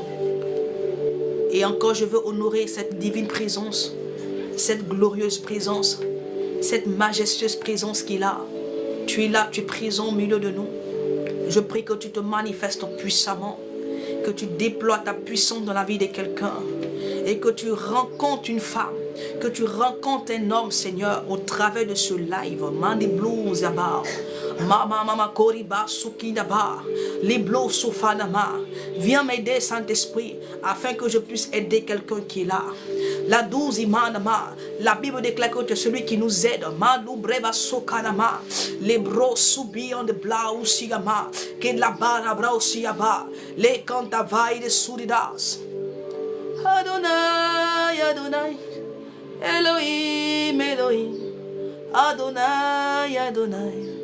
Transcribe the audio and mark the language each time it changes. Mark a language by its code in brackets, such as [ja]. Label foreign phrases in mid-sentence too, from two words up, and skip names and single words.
[fr] Et encore, je veux honorer cette divine présence, cette glorieuse présence, cette majestueuse présence qu'il a. Tu es là, tu es présent au milieu de nous. Je prie que tu te manifestes puissamment, que tu déploies ta puissance dans la vie de quelqu'un et que tu rencontres une femme, que tu rencontres un homme, Seigneur, au travers de ce live. Mandi blues abar, mama koriba sukinaba, les blos sofanama. Viens m'aider, Saint-Esprit, afin que je puisse aider quelqu'un qui est là. La douze imanama, la Bible déclare que tu es celui qui nous aide. Malou breva sokanama, les bros subiant de blau sigama, que de la barra brau siaba, les cantavailles de souridas. Adonai, Adonai, Elohim, Elohim, Adonai, Adonai.